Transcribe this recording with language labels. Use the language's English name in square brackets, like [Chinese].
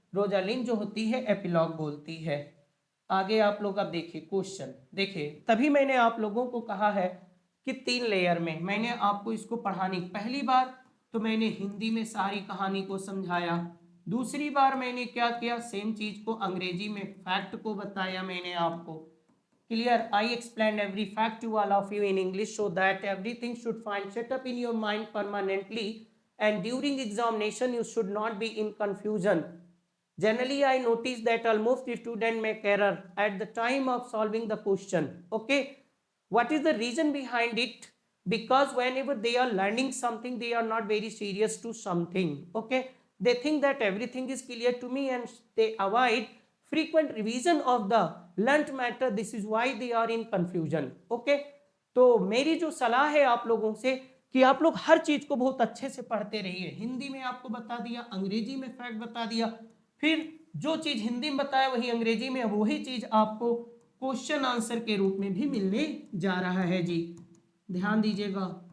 [Hindi] Rosalind जो होती है एपिलॉग बोलती है। आगे आप लोग अब देखिए क्वेश्चन, देखिए तभी मैंने आप लोगों को कहा है कि 3 लेयर में मैंने आपको इसको पढ़ानी। पहली बार तो मैंने हिंदी में सारी कहानी को समझाया, दूसरी बार मैंने क्या किया, सेम चीज को अंग्रेजी में फैक्ट को बताया मैंने आपको, [English] Clear? I explained every fact to all of you in English so that everything should find set up in your mind permanently, and during examination you should not be in confusion. Generally, I notice that almost the student make error at the time of solving the question. Okay, what is the reason behind it? Because whenever they are learning something, they are not very serious to something. Okay, they think that everything is clear to me and they avoid frequent revision of the learnt matter. This is why they are in confusion. [Hindi] Okay, तो मेरी जो सलाह है आप लोगों से कि आप लोग हर चीज को बहुत अच्छे से पढ़ते रहिए। हिंदी में आपको बता दिया, अंग्रेजी में फैक्ट बता दिया, फिर जो चीज हिंदी में बताया वही अंग्रेजी में, वही चीज आपको क्वेश्चन आंसर के रूप में भी मिलने जा रहा है जी, ध्यान दीजिएगा।